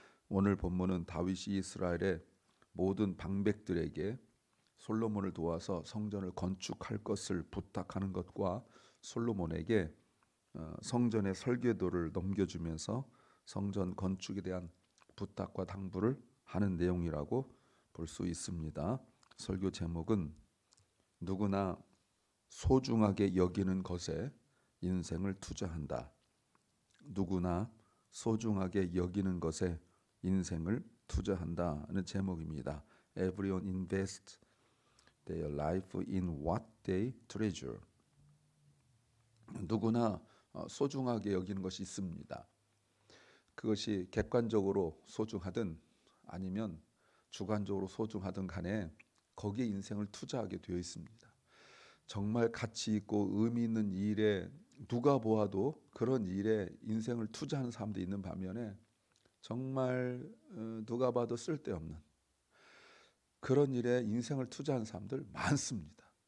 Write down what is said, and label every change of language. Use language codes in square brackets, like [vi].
[ko] 오늘 본문은 다윗이 이스라엘의 모든 방백들에게 솔로몬을 도와서 성전을 건축할 것을 부탁하는 것과 솔로몬에게 성전의 설계도를 넘겨주면서 성전 건축에 대한 부탁과 당부를 하는 내용이라고 볼 수 있습니다. 설교 제목은 누구나 소중하게 여기는 것에 인생을 투자한다. 누구나 소중하게 여기는 것에 인생을 투자한다는 제목입니다. [en] Everyone invest their life in what they treasure. [ko] 누구나 소중하게 여기는 것이 있습니다. 그것이 객관적으로 소중하든 아니면 주관적으로 소중하든 간에 거기에 인생을 투자하게 되어 있습니다. 정말 가치 있고 의미 있는 일에 누가 보아도 그런 일에 인생을 투자하는 사람도 있는 반면에 정말 누가 봐도 쓸데없는 그런 일에 인생을 투자하는 사람들 많습니다.